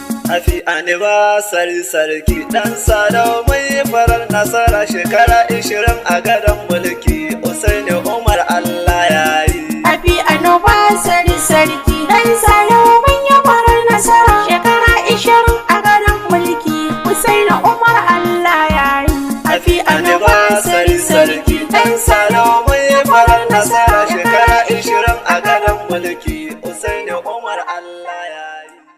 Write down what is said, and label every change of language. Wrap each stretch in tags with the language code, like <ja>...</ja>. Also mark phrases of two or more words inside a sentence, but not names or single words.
<en>Happy anniversary sarki.</en> <ha>Dan Sadau mun yi farar nasara. Shekara ishirin a gadon mulki, Hussaini Umar Allah ya yi.</ha> <en>Happy anniversary sarki.</en> <ha>Dan Salihu mun yi kwarar nasara. Shekara ishirin a gadon mulki, Hussaini Umar Allah ya yi.</ha> <en>Happy anniversary sarki.</en> <ha>Dan Salihu mun yi kwarar nasara. Shekara ishirin a gadon mulki, Hussaini Umar Allah ya yi.</ha>